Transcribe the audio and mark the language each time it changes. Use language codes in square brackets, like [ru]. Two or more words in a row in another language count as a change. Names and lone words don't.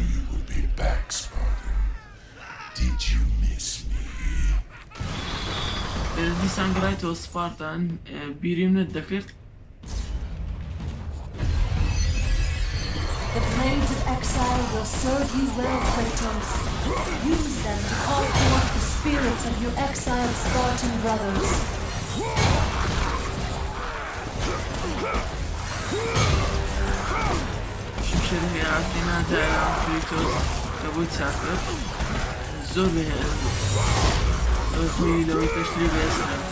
[en] You will be back, Spartan. Did you miss me? [ckb] دیسان گرایتەوە سپارتان بیریم نت دەکرد [en] The planes of exile will serve you well, Kratos. Use them to call forth the spirits of your exiled Spartan brothers. [ckb] شمشێری هێراتینا دایان کریتۆس کە بۆی چاکرد زۆر بەهێز ئەوەی خۆی لەوەی پێشتری بێسرە